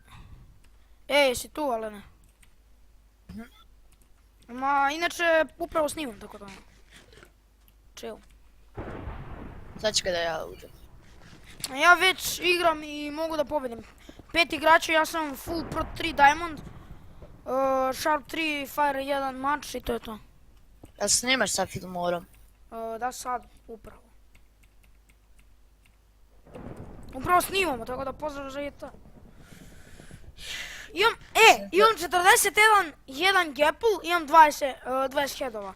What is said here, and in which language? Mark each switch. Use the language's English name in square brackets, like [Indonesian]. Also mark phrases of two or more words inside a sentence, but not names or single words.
[Serbian] Ej, jesi tu, Alene? Ma, inače, upravo snimam, tako da... Chill. Sad ću kada ja uđem. Ja već igram i mogu da pobedim. 5 igrača, ja sam [English] full pro [Serbian] 3 diamond. Sharp 3, fire 1 mač i to je to. Ja snimaš sa filmorom. Da sad, upravo. Upravo snimamo, tako da pozdrav za to. Imam 41 jedan gapple, imam 20 headova.